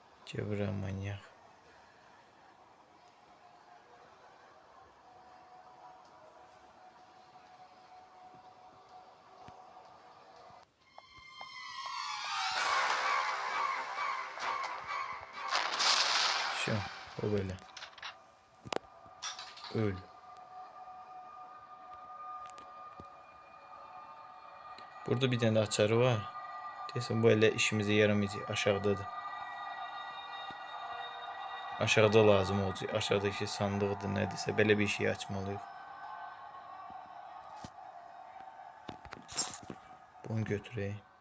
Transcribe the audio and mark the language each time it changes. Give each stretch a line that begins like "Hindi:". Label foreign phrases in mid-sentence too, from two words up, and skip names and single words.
Turkish: Cebra manyak. Şu, o böyle. Öl. Burada bir tane açarı var.
Azerbaijani: Deyəsən bu elə işimize yaramayacaq. Aşağıdadır. Aşağıda lazım olacaq. Aşağıdaki sandıqdır, nədirsə belə bir şey açmalıyıq. Bunu götürək.